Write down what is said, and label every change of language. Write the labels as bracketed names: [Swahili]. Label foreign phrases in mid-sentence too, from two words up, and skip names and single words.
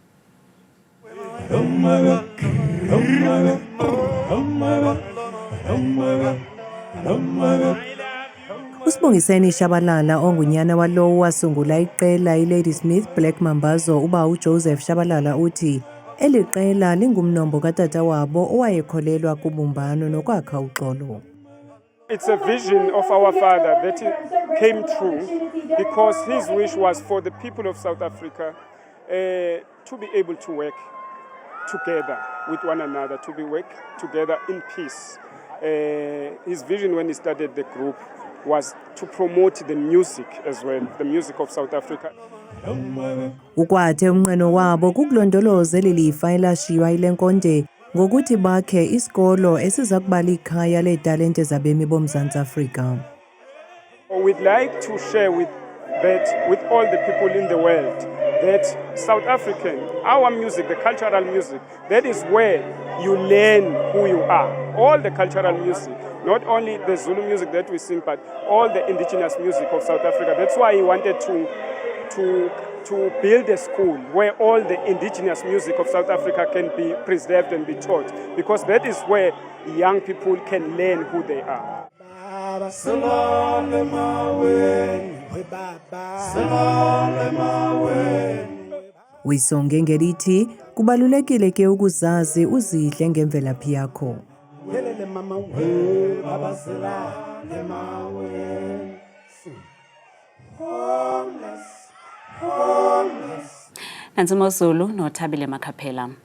[Xhosa] Usibongiseni Shabalala ongunyana walowo wasungula iqela iLady Smith Black Mambazo uba uJoseph Shabalala uthi eli qela lingumnombo katata wabo owayekholelwa kubumbano nokwakha uxolo. [English] It's a vision of our father that came true because his wish was for the people of South Africa to be able to work together with one another, to be work together in peace. His vision when he started the group was to promote the music as well, the music of South Africa. [Xhosa] Ukwathe umnqeno wabo kukulondoloza lelifa elashiywa ilenkonde ngokuthi bakhe isikolo esiza kuba likhaya leetalente zabemi boMzantsi Afrika. [English] We'd like to share with all the people in the world that South African, our music, the cultural music, that is where you learn who you are. All the cultural music, not only the Zulu music that we sing, but all the indigenous music of South Africa. That's why he wanted to build a school where all the indigenous music of South Africa can be preserved and be taught, because that is where young people can learn who they are. [Xhosa] Wisonge ngelithi kubalulekile ke ukuzazi uzidle ngemvelaphi yakho. Nansi Mozulu noThabile Makhaphela.